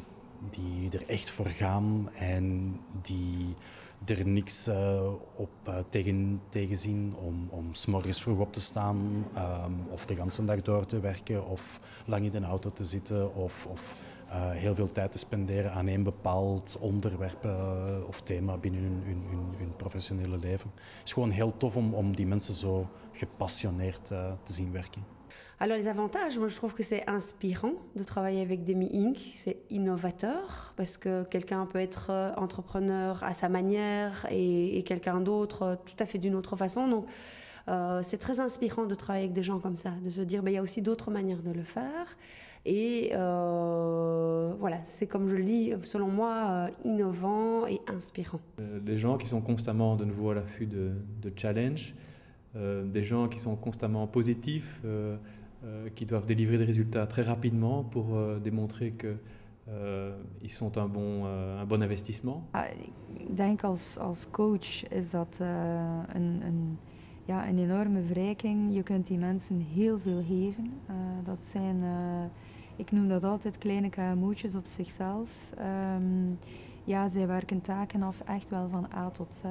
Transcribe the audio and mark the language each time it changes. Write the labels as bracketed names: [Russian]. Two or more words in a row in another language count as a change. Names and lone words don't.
[Dutch] Die er echt voor gaan en die er niks tegen zien om 's morgens vroeg op te staan of de hele dag door te werken of lang in de auto te zitten of heel veel tijd te spenderen aan één bepaald onderwerp of thema binnen hun professionele leven. Het is gewoon heel tof om die mensen zo gepassioneerd te zien werken. [French] Alors les avantages, moi je trouve que c'est inspirant de travailler avec Demi Inc. C'est innovateur parce que quelqu'un peut être entrepreneur à sa manière et quelqu'un d'autre tout à fait d'une autre façon. Donc c'est très inspirant de travailler avec des gens comme ça, de se dire il y a aussi d'autres manières de le faire. Et voilà, c'est comme je le dis, selon moi, innovant et inspirant. Des gens qui sont constamment de nouveau à l'affût de challenge, des gens qui sont constamment positifs, qui doivent délivrer des résultats très rapidement pour démontrer qu'ils sont un bon investissement. [Dutch] Ik denk als coach is dat een enorme verrijking. Je kunt die mensen heel veel geven. Dat zijn, ik noem dat altijd kleine KMO'tjes op zichzelf. Zij werken taken af echt wel van A tot Z.